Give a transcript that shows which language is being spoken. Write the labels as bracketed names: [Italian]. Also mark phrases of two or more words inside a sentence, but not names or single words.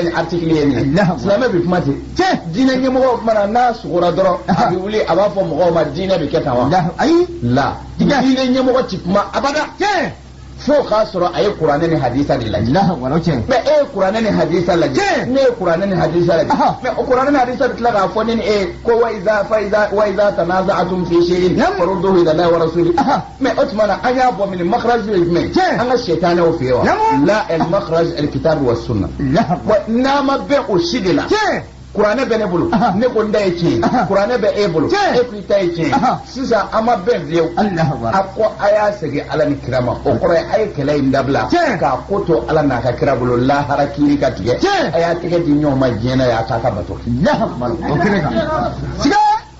[Bambara] ni article ye nin silamɛ bɛ kuma ten diinɛ ɲɛmɔgɔ mana n'a sugora dɔrɔn a bɛ wuli a b'a fɔ mɔgɔw ma diinɛ bɛ kɛ tan wa ayi diinɛ ɲɛmɔgɔ ti kuma abada fo k'a sɔrɔ a ye kuranɛ ni hadisa de lajɛ mais e ye kuranɛ ni hadisa lajɛ ne ye kuranɛ ni hadisa lajɛ mais o kuranɛ ni hadisa bɛ tila k'a fɔ ne ni e ko [Arabic] وإذا تنازعتم في شيء فردوه إلى الله و [Bambara] rasuli mais o tuma na an y'a bɔ min makhraj ye jumɛn an ka sɛtanɛw fɛ yen [Arabic] ولا المخرج الكتاب والسنة [Bambara] n'a ma bɛn o si de la kuranɛ bɛ ne bolo ne ko n da ye tiɲɛ kuranɛ bɛ e bolo e ko i ta ye tiɲɛ sisan an ma bɛn fiyewu a ko a y'a segin ala ni kira ma o kɔrɔ ye a ye kɛlɛ in dabila k'a ko to ala n'a ka kira bolo lahara kiiri ka tigɛ a y'a tɛgɛ di ɲɔgɔn ma diɲɛ na y'a k'a ka bato o kɛnɛ kan siga